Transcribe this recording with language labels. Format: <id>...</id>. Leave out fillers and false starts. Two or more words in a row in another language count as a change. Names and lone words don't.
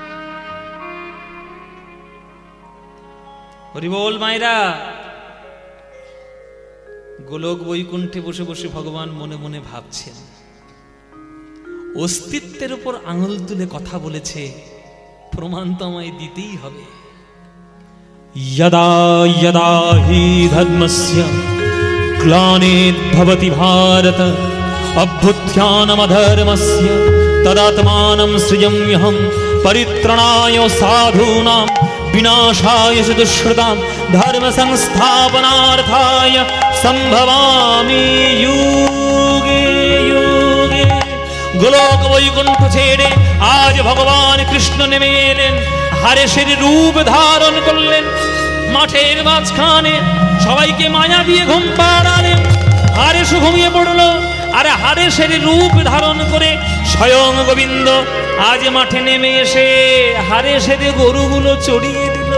<bn>হরি বল মায়েরা। গোলক বৈকুণ্ঠে বসে বসে ভগবান মনে মনে ভাবছেন, অস্তিত্বের উপর আঙুল তুলে কথা বলেছে, প্রমাণ তো আমায় দিতেই হবে।</bn> <sa>यदा यदा हि धर्मस्य ग्लानिर्भवति भारत अभ्युत्थानमधर्मस्य तदात्मानं सृजाम्यहं परित्राणाय साधूनां विनाशाय च दुष्कृतां धर्म संस्थापनार्थाय संभवामि युगे युगे।</sa> <bn>গোলক বৈকুণ্ঠ ছেড়ে আজ ভগবান কৃষ্ণ নেমে এলেন, হারেসের রূপ ধারণ করলেন। মাঠের মাঝখানে সবাইকে মায়া দিয়ে ঘুম পাড়ালেন। হারেস ঘুমিয়ে পড়লো, আর হারেসের রূপ ধারণ করে স্বয়ং গোবিন্দ আজ মাঠে নেমে এসে হারেসের গরুগুলো চড়িয়ে দিল।</bn>